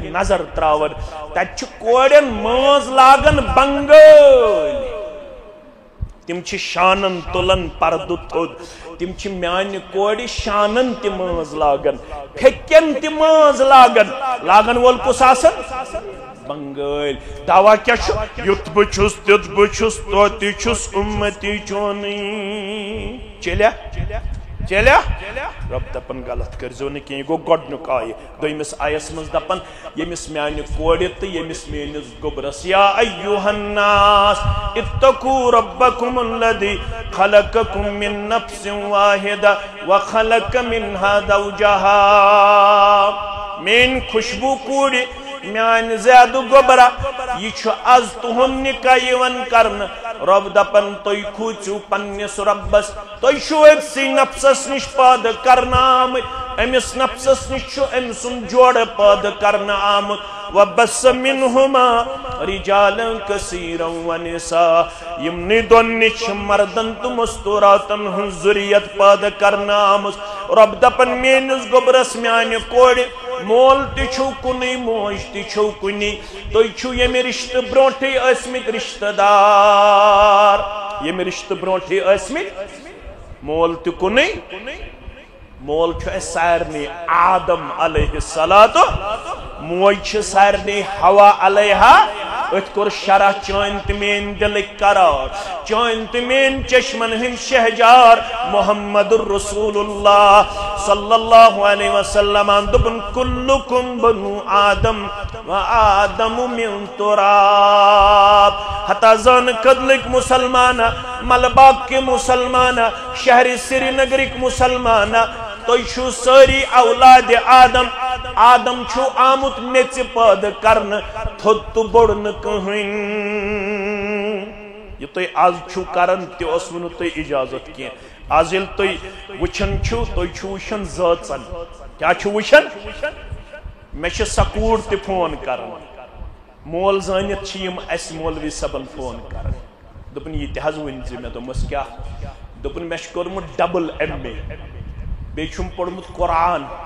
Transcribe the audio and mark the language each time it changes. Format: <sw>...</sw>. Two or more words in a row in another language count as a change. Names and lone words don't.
<ks>نظر تراون تت کوڑن ماز لاگن بنگال تم چھ شانن تلن پردو تھود تم چھ میانی کوڑی شانن تی ماز لاگن پھکن تی ماز لاگن وول کس آسن بنگال دعویٰ کیا چھو یت بچھس تت بچھس توتی چھس امتی چونی چلیا چلیا رب دپن غلط کرزو نہ کہیں گو گۄڈنیُک آیہِ دویمِس آیس منٛز دپن ییٚمِس میانہِ کورِ تہٕ ییٚمِس میٲنِس گوٚبرس</ks> <ar>یا ایُّہا الناس اتقوا ربکم الذی خلقکم من نفس واحدہ وخلق منها زوجہا</ar> <ks>میٲنۍ خوشبو کوٗرِ میان زیادٕ گوبرا یہ چھُ آز تُہُنٛد نکاح یِوان کرنہٕ رب دپن تُہۍ کھوٗژِو پننِس رۄبس تُہۍ چھُو أکسٕے نفسس نِش پٲدٕ کرنہٕ آمٕتۍ أمِس نفسس نِش چھُ أمۍ سُنٛد جوڑٕ پٲدٕ کرنہٕ آمُت</ks> <ar>وبث منہما رجالا کثیرا ونساء</ar> <ks>یمنٕے دۄن نِش چھِ مردن تہٕ مستوٗراتن ہٕنٛز ذُریت پٲدٕ کرنہٕ آمٕژ رب دپن میٲنِس گوبرس میانہِ کورِ مول تہِ چھُو کُنُے موج تہِ چھُو کُنی تُہۍ چھُو ییٚمہِ رِشتہٕ برونٛٹھٕے ٲسمٕتۍ رِشتہٕ دار ییٚمہِ رِشتہٕ برونٛٹھٕے ٲسمٕتۍ مول تہِ کُنُے مول چھُ اَسہِ سارنٕے آدم</ks> <ar>علیہ الصلاۃ</ar> <ks>موج چھِ سارنٕے حوا علیہا أتھۍ کوٚر شرح چٲنۍ تہٕ میٲنۍ دِلٕکۍ قرار چٲنۍ تہٕ میٲنۍ چشمن ہٕنٛدۍ شہجار</ks> <ar>محمد رسول اللہ صلی اللہ علیہ وسلم</ar> <ks>دوٚپُن</ks> <ar>کُلُکُم بنو آدم و آدم من تراب</ar> <ks>حتیٰ زانہٕ کدلٕکۍ مُسلمانہ ملباگ کے مُسلمانہ شہرِ سری نگرٕکۍ مُسلمانہ تُہۍ چھُو سٲری اولادِ آدم آدم چھُ آمُت میٚژِ پٲدٕ کرنہٕ تھوٚد تہٕ بوٚڑ نہٕ کٕہٕنۍ یہِ تُہۍ آز چھُو کران تہِ اوسوٕ نہٕ تۄہہِ اِجازت کینٛہہ آز ییٚلہِ تُہۍ وٕچھان چھُو تُہۍ چھُو وٕچھان زٲژن کیٛاہ چھُو وٕچھان مےٚ چھِ سکوٗر تہِ فون کران مول زٲنِتھ چھِ یِم اَسہِ مولوی صٲبن فون کران دوٚپُن یہِ تہِ حظ ؤنۍ زِ مےٚ دوٚپمَس کیٛاہ دوٚپُن مےٚ چھُ کوٚرمُت</ks> <en>double MA</en> <ks>بیٚیہِ چھُم پوٚرمُت قرآن</ks>